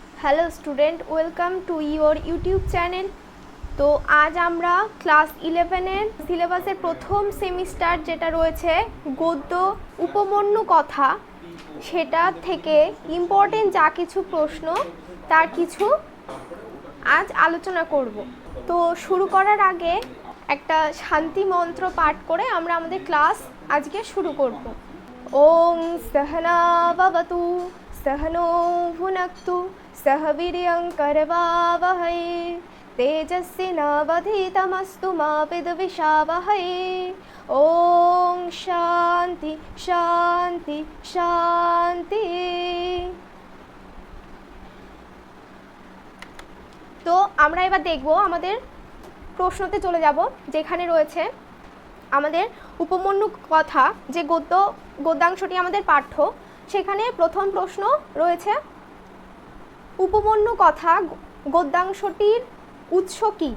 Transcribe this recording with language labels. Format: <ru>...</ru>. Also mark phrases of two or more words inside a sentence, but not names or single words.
<en>Hello student, welcome to your YouTube channel.</en> <bn>তো আজ আমরা ক্লাস 11-এর সিলেবাসের প্রথম সেমিস্টার যেটা রয়েছে গদ্য উপমন্যু কথা, সেটা থেকে ইম্পর্টেন্ট যা কিছু প্রশ্ন তার কিছু আজ আলোচনা করব। তো শুরু করার আগে একটা শান্তি মন্ত্র পাঠ করে আমরা আমাদের ক্লাস আজকে শুরু করব।</bn> <sa>ওং সহনা ভবতু सहनो भुनक्तु सह वीर्यं करवावहै तेजस्विनावधीतमस्तु मा विद्विषावहै। ओम शांति शांति शांति।</sa> <bn>তো আমরা এবার দেখব, আমাদের প্রশ্নতে চলে যাব, যেখানে রয়েছে আমাদের উপমন্যু কথা, যে গদ্যাংশটি আমাদের পাঠ্য। সেখানে প্রথম প্রশ্ন রয়েছে উপমন্যু কথা গদ্যাংশটির উৎস কী।</bn>